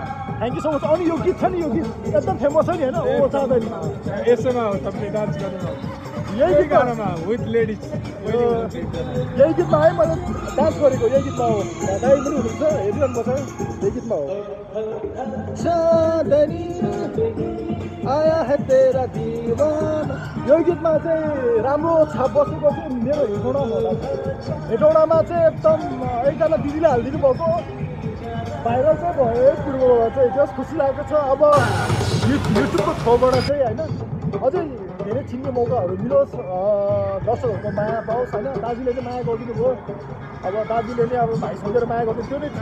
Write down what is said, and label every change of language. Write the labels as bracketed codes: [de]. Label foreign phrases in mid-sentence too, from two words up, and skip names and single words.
[en] Thank you so much [ne] अनि यो गीत छ नि यो गीत एकदम फेमस छ नि होइन ओ चाँदनी यसैमा हो तपाईँले डान्स गर्नु यही गानामा [en] with ladies [ne] यही गीतमा है मैले डान्स गरेको यही गीतमा हो दाइ पनि हुनुहुन्छ हेरिरहनुपर्छ यही गीतमा हो चाँदनी आया है तेरा दीवाना यो गीतमा चाहिँ राम्रो छाप बसेको चाहिँ मेरो हेटौँडामा होला हेटौँडामा चाहिँ एकदम एकजना दिदीले हालिदिनु भएको भाइरल चाहिँ भयो कुरोबाट चाहिँ जस खुसी लागेको छ अब युट्युबको थ्रुबाट चाहिँ होइन अझै धेरै चिन्ने मौकाहरू मिलोस् दर्शकहरूको माया पाओस् होइन दाजुले चाहिँ माया गरिदिनु भयो अब दाजुले नै अब भाइ सम्झेर माया गर्नु त्यो नै